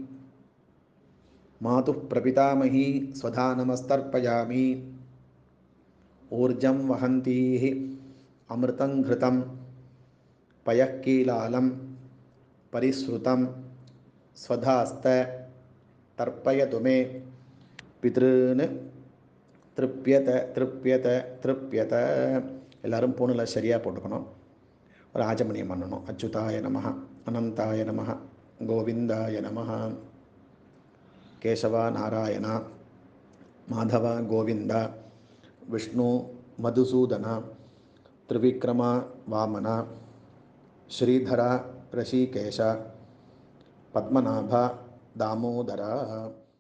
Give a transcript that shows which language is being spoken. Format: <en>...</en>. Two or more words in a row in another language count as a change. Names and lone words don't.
<sa>मातुः प्रपितामही स्वधा नमस्तर्पयामि ऊर्जं वहन्तीः अमृतं घृतं पयः कीलालं परिश्रुतं स्वधास्त तर्पयतु मे पितॄन् तृप्यत तृप्यत तृप्यत.</sa> <ta>எல்லாரும் பூணில் சரியாக போட்டுக்கணும். ஒரு ஆஜமணியம் பண்ணணும்.</ta> <sa>अच्युताय नमः, अनन्ताय नमः, गोविन्दाय नमः, केशव नारायण, माधव गोविन्द, विष्णु मधुसूदन, त्रिविक्रम वामन, श्रीधर हृषीकेश, पद्मनाभ दामोदर.</sa>